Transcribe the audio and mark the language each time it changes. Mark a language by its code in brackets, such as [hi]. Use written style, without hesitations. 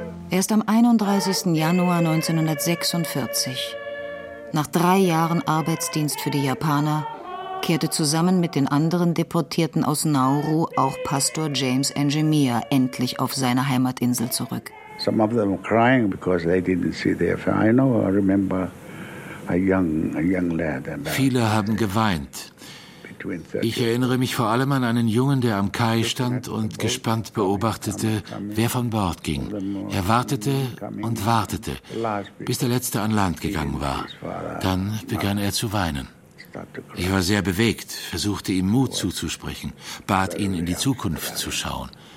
[de] Erst am 31. Januar 1946, nach 3 Jahren Arbeitsdienst für die Japaner, kehrte zusammen mit den anderen Deportierten aus Nauru auch Pastor James Njemia endlich auf seine Heimatinsel zurück. [en] Some of them were crying because they didn't see their family. I know, I remember a young lad. [de] Viele haben geweint. Ich erinnere mich vor allem an einen Jungen, der am Kai stand und gespannt beobachtete, wer von Bord ging. Er wartete und wartete, bis der Letzte an Land gegangen war. Dann begann er zu weinen. Ich war sehr bewegt, versuchte ihm Mut zuzusprechen, bat ihn, in die Zukunft zu schauen.